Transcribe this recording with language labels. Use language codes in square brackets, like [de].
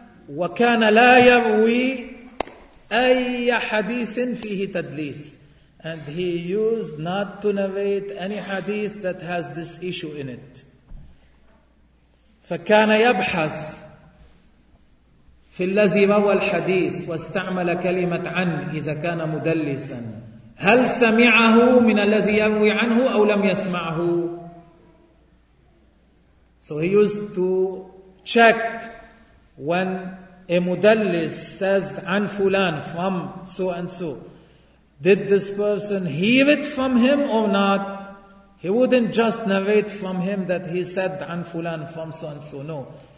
[ar] وكان لا يروي أي حديث فيه تدليس. [en] And he used not to narrate any hadith that has this issue in it. [ar] فكان يبحث في الذي روى الحديث واستعمل كلمة عن إذا كان مدلسا هل سمعه من الذي يروي عنه أو لم يسمعه. [en] So he used to check when a mudallis says an fulan from so and so. Did this person hear it from him or not? He wouldn't just narrate from him that he said an fulan from so and so. No.